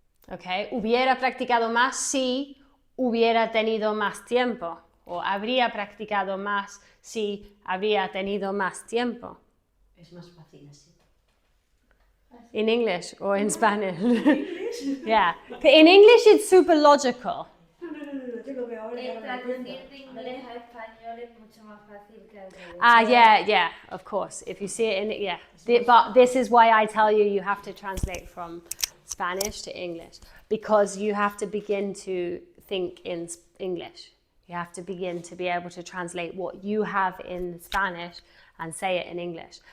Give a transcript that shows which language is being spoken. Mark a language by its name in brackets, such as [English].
[Spanish] Okay, hubiera practicado más si hubiera tenido más tiempo, o habría practicado más si habría tenido más tiempo. Es más fácil así. [English] In English or in Spanish? Yeah, in English it's super logical. [Spanish] No, yo lo veo ahora y ahora me Traducir entiendo. de inglés a español es mucho más fácil que al revés. [English] Yeah, of course. If you see it in, yeah. But this is why I tell you have to translate from Spanish to English, because you have to begin to think in English. You have to begin to be able to translate what you have in Spanish and say it in English.